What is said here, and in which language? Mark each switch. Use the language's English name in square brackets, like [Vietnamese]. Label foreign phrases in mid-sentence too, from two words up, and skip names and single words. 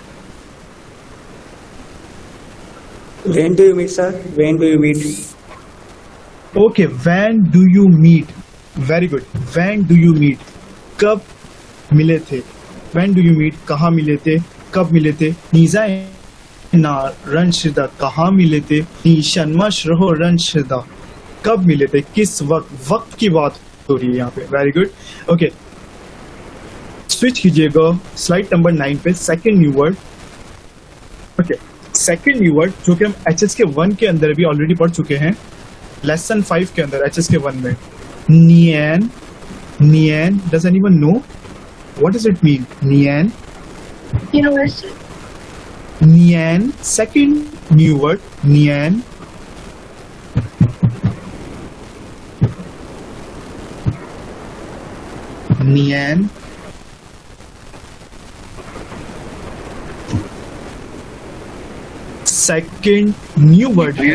[English] When do you meet, sir? When do you meet? Okay, when do you meet? Very good. When do you meet? [Hindi] कब मिले थे? [English] When do you meet? [Hindi] कहाँ मिले थे? कब मिले थे? [Chinese] 你在哪认识的 [Hindi] कहाँ मिले थे? [Chinese] 你什么时候认识的 [Hindi] कब मिले थे? किस वक्त? वक्त की बात हो रही है यहाँ पे। [English] Very good. Okay. [Hindi] स्विच कीजिएगा स्लाइड नंबर 9 पे [English] second new word. [Hindi] ओके, [English] second new word [Hindi] जो कि हम एचएस के 1 के अंदर भी ऑलरेडी पढ़ चुके हैं, लेसन 5 के अंदर एचएस के 1 में। [Chinese] नियन, नियन, [English] Does anyone know what does it mean? [Chinese] नियन, [English] University. नियन, second new word नियन। [Chinese] नियन, [English] second new word [Hindi] है।